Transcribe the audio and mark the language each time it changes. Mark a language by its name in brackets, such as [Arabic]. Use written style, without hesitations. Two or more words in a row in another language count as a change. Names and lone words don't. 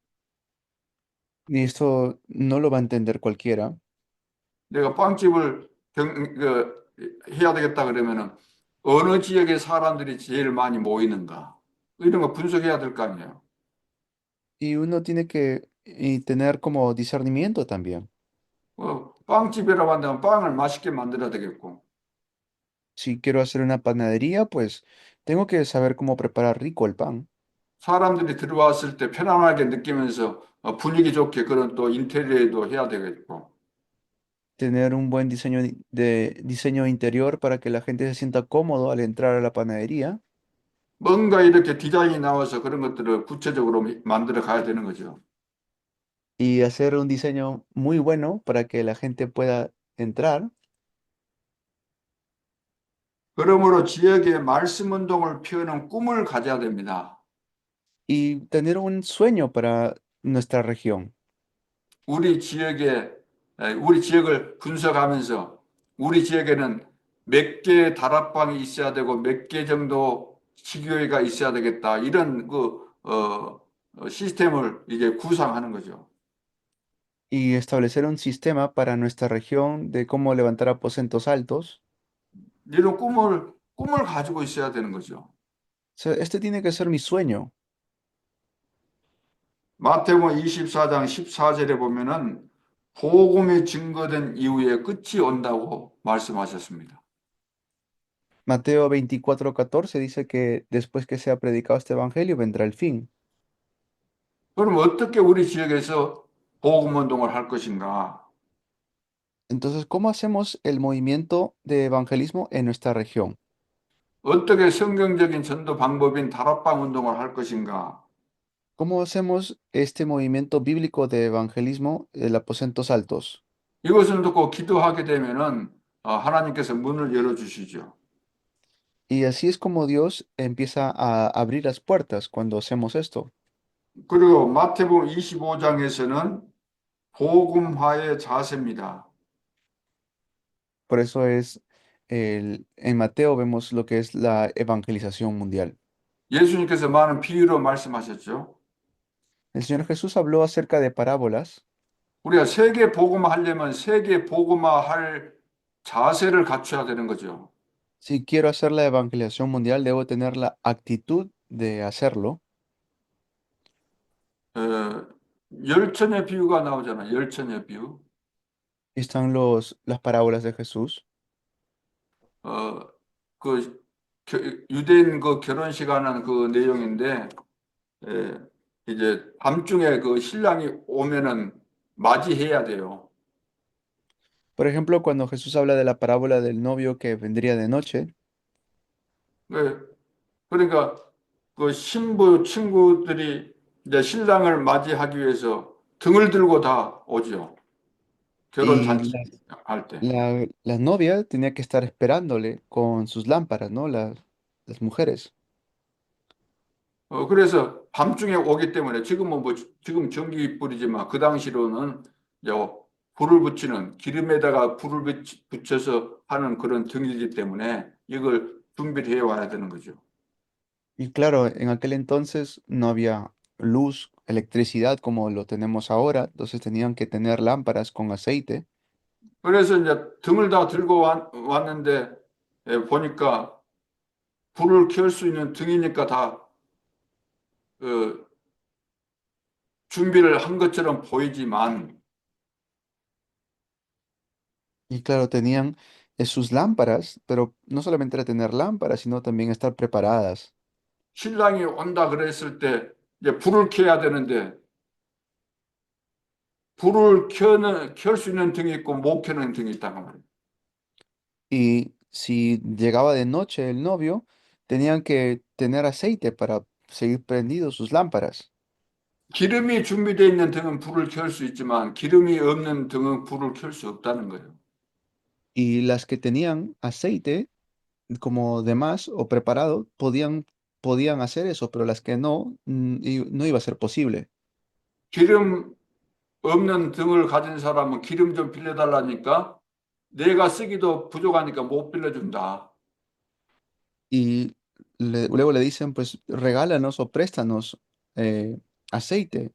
[Spanish] Y esto no lo va a entender cualquiera. [Korean] 내가 빵집을 해야 되겠다 그러면은 어느 지역의 사람들이 제일 많이 모이는가 이런 거 분석해야 될 거 아니에요. [Spanish] Y uno tiene que y tener como discernimiento también. [Korean] 빵집이라고 한다면 빵을 맛있게 만들어야 되겠고 [Spanish] Si quiero hacer una panadería, pues tengo que saber cómo preparar rico el pan. [Korean] 사람들이 들어왔을 때 편안하게 느끼면서 분위기 좋게 그런 또 인테리어도 해야 되겠고. [Spanish] Tener un buen diseño de diseño interior para que la gente se sienta cómodo al entrar a la panadería [Korean] 뭔가 이렇게 디자인이 나와서 그런 것들을 구체적으로 만들어 가야 되는 거죠. [Spanish] y hacer un diseño muy bueno para que la gente pueda entrar [Korean] 그러므로 지역의 말씀 운동을 피우는 꿈을 가져야 됩니다. [Spanish] y tener un sueño para nuestra región. [Korean] 우리 지역에, 우리 지역을 분석하면서 우리 지역에는 몇 개 다락방이 있어야 되고 몇 개 정도 지교회가 있어야 되겠다. 이런 시스템을 이제 구상하는 거죠. [Spanish] Y establecer un sistema para nuestra región de cómo levantar aposentos altos. [Korean] 이런 꿈을 가지고 있어야 되는 거죠. [Spanish] O sea, este tiene que ser mi sueño. [Korean] 마태복음 24장 14절에 보면은 복음이 증거된 이후에 끝이 온다고 말씀하셨습니다. [Spanish] Mateo 24:14 dice que después que sea predicado este evangelio vendrá el fin. [Korean] 그럼 어떻게 우리 지역에서 복음 운동을 할 것인가? [Spanish] Entonces, ¿cómo hacemos el movimiento de evangelismo en nuestra región? [Korean] 어떻게 성경적인 전도 방법인 다락방 운동을 할 것인가? [Spanish] ¿Cómo hacemos este movimiento bíblico de evangelismo en aposentos altos? [Korean] 이것을 듣고 기도하게 되면은 하나님께서 문을 열어 주시죠. [Spanish] Y así es como Dios empieza a abrir las puertas cuando hacemos esto. [Korean] 그리고 마태복음 25장에서는 복음화의 자세입니다. [Spanish] Por eso es, en Mateo vemos lo que es la evangelización mundial. [Korean] 예수님께서 많은 비유로 말씀하셨죠. [Spanish] El Señor Jesús habló acerca de parábolas. [Korean] 우리가 세계 복음화하려면 세계 복음화할 자세를 갖춰야 되는 거죠. [Spanish] Si quiero hacer la evangelización mundial, debo tener la actitud de hacerlo. [Korean] 어, 열천의 비유가 나오잖아. 열천의 비유. [Spanish] Están las parábolas de Jesús. [Korean] 어, 그 유대인 그 결혼식 하는 그 내용인데 에, 이제 밤중에 그 신랑이 오면은 맞이해야 돼요. [Spanish] Por ejemplo, cuando Jesús habla de la parábola del novio que vendría de noche, [Korean] 네, 그러니까 그 신부 친구들이 이제 신랑을 맞이하기 위해서 등을 들고 다 오죠. 결혼 y 잔치 할 때. [Spanish] la novia tenía que estar esperándole con sus lámparas, ¿no? Las mujeres. [Korean] 그래서 밤중에 오기 때문에 지금은 뭐 지금 전기 불이지만 그 당시로는 이제 불을 붙이는 기름에다가 불을 붙여서 하는 그런 등이기 때문에 이걸 준비를 해 와야 되는 거죠. [Spanish] Y claro, en aquel entonces no había luz, electricidad como lo tenemos ahora, entonces tenían que tener lámparas con aceite. [Korean] 그래서 이제 등을 다 들고 왔는데 보니까 불을 켤 수 있는 등이니까 다 어, 준비를 한 것처럼 보이지만 [Spanish] Y claro, tenían sus lámparas, pero no solamente era tener lámparas, sino también estar preparadas. [Korean] 신랑이 온다 그랬을 때 이제 불을 켜야 되는데 불을 켤 수 있는 등이 있고 못 켜는 등이 있다고 말이에요. [Spanish] Y si llegaba de noche el novio, tenían que tener aceite para seguir prendidos sus lámparas. [Korean] 기름이 준비되어 있는 등은 불을 켤 수 있지만 기름이 없는 등은 불을 켤 수 없다는 거예요. [Spanish] Y las que tenían aceite, como de más o preparado, podían hacer eso, pero las que no, no iba a ser posible. [Korean] 기름 없는 등을 가진 사람은 기름 좀 빌려달라니까 내가 쓰기도 부족하니까 못 빌려준다. [Spanish] Y luego le dicen, pues regálanos o préstanos eh, aceite.